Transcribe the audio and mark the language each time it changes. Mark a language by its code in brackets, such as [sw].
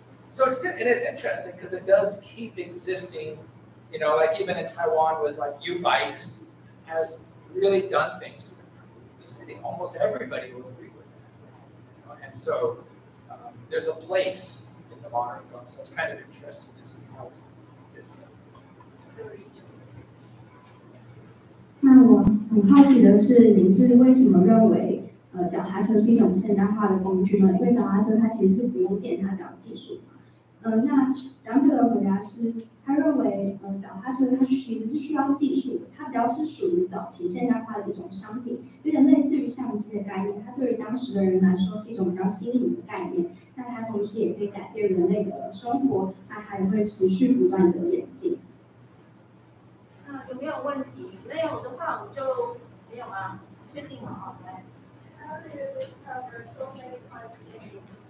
[en] So it is interesting because it does keep existing, like even in Taiwan with like U-bikes has really done things to improve the city. Almost everybody will agree with that. And so there's a place in the modern world, so it's kind of interesting to see how it fits in. [zh] 那我很好奇的是，您是为什么认为脚踏车是一种现代化的工具呢？因为脚踏车它其实是不用电，它只要技术嘛。那讲者的回答是，他认为脚踏车它其实是需要技术的，它比较是属于早期现代化的一种商品，有点类似于相机的概念，它对于当时的人来说是一种比较新颖的概念。那它同时也可以改变人类的生活，那它也会持续不断的演进。那有没有问题？没有的话，我们就没有了，确定了啊，来。 [en] How do you cover so many parts in